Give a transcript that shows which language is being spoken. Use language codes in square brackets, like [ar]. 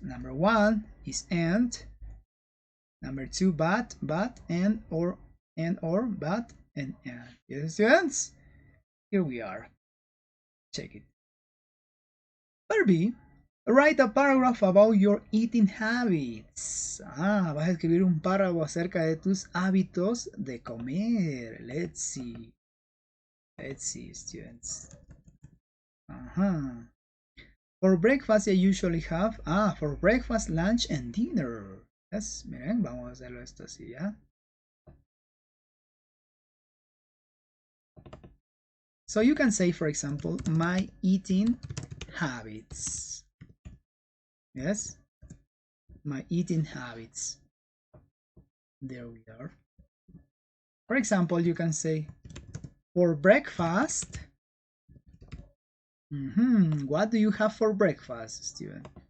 [en] Number 1 is and. Number 2, but, and, or, but, and. Yes, students? Here we are. Check it. Part B. Write a paragraph about your eating habits. [es] Vas a escribir un párrafo acerca de tus hábitos de comer. [en] Let's see. Let's see, students. For breakfast, I usually have, for breakfast, lunch, and dinner. [es] Yes, miren, vamos a hacerlo esto así, ¿ya? [en] So you can say, for example, my eating habits. Yes, my eating habits. There we are. For example, you can say, for breakfast, what do you have for breakfast, student?